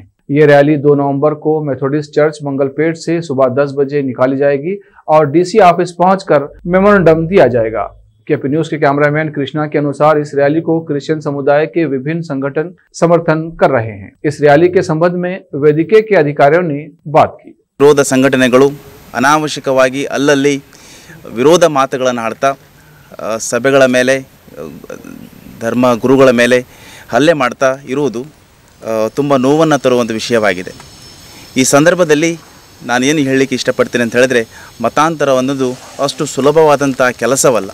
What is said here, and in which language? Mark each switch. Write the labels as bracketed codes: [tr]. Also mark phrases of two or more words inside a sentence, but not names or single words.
[hi] ये रैली 2 नवंबर को मेथोडिस्ट चर्च मंगलपेट से सुबह 10 बजे निकाली जाएगी और [en] DC office [hi] पहुंचकर मेमोरेंडम दिया जाएगा। केपी न्यूज के कैमरामैन कृष्णा के अनुसार इस रैली को क्रिश्चियन समुदाय के विभिन्न संगठन समर्थन कर रहे हैं। इस रैली के संबंध में वेदिके के अधिकारियों ने बात की। [kn] विरोध संघटನೆಗಳು ಅನಾವಶ್ಯಕವಾಗಿ ಅಲ್ಲಲ್ಲಿ ವಿರೋಧ ಮಾತುಗಳನ್ನು ಆಡ್ತಾ ಸಭೆಗಳ ಮೇಲೆ, ಧರ್ಮ ಗುರುಗಳ ಮೇಲೆ ಹಲ್ಲೆ ಮಾಡ್ತಾ ಇರುವುದು ತುಂಬ ನೋವನ್ನು ತರುವಂಥ ವಿಷಯವಾಗಿದೆ। ಈ ಸಂದರ್ಭದಲ್ಲಿ ನಾನು ಏನು ಹೇಳಲಿಕ್ಕೆ ಇಷ್ಟಪಡ್ತೀನಿ ಅಂತ ಹೇಳಿದ್ರೆ, ಮತಾಂತರ ಅನ್ನೋದು ಅಷ್ಟು ಸುಲಭವಾದಂಥ ಕೆಲಸವಲ್ಲ।